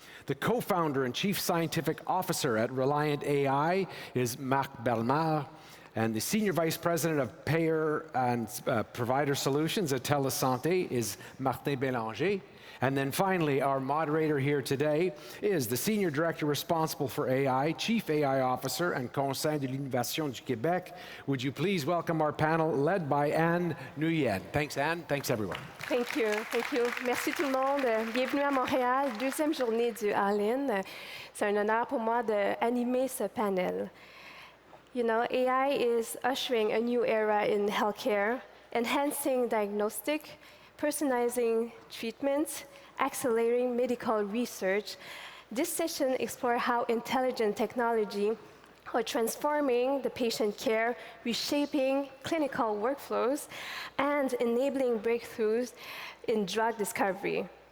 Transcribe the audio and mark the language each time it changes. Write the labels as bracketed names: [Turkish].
[English] The co-founder and chief scientific officer at Reliant AI is Marc Bellemare, and the senior vice president of payer and provider solutions at TELUS Santé is Martin Bélanger. And then finally, our moderator here today is the senior director responsible for AI, chief AI officer and Conseil de l'Innovation du Québec. Would you please welcome our panel led by Anne Nguyen. Thanks, Anne. Thanks, everyone. Thank you. Thank you. [French] Merci tout le monde. Bienvenue à Montréal, deuxième journée du All-In. C'est un honneur pour moi d'animer ce panel. [English] You know, AI is ushering a new era in healthcare, enhancing diagnostic, personalizing treatments, accelerating medical research. This session explores how intelligent technology are transforming the patient care, reshaping clinical workflows, and enabling breakthroughs in drug discovery.